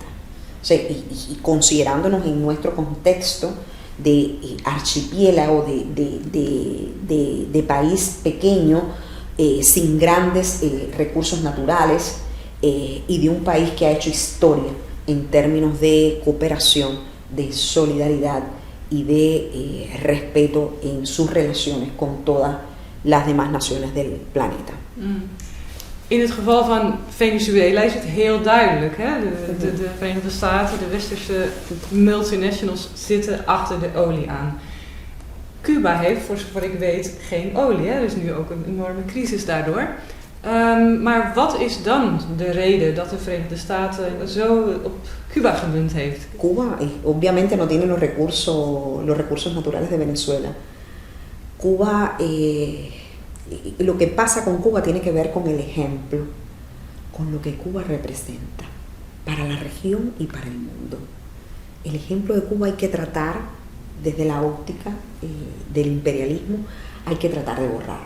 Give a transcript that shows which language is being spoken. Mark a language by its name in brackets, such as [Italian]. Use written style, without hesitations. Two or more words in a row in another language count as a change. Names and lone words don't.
[Spanish] O sea, y considerándonos en nuestro contexto de archipiélago, de país pequeño, sin grandes recursos naturales, y de un país que ha hecho historia en términos de cooperación, de solidaridad y de respeto en sus relaciones con todas las demás naciones del planeta. [Dutch] In het geval van Venezuela is het heel duidelijk. Hè? De Verenigde Staten, de westerse multinationals zitten achter de olie aan. Cuba heeft, voor zover ik weet, geen olie. Hè? Er is nu ook een enorme crisis daardoor. Maar wat is dan de reden dat de Verenigde Staten zo op Cuba gemunt heeft? [Spanish] Cuba obviamente no tiene los recursos naturales de Venezuela. Cuba lo que pasa con Cuba tiene que ver con el ejemplo, con lo que Cuba representa para la región y para el mundo. El ejemplo de Cuba hay que tratar desde la óptica del imperialismo, hay que tratar de borrarlo.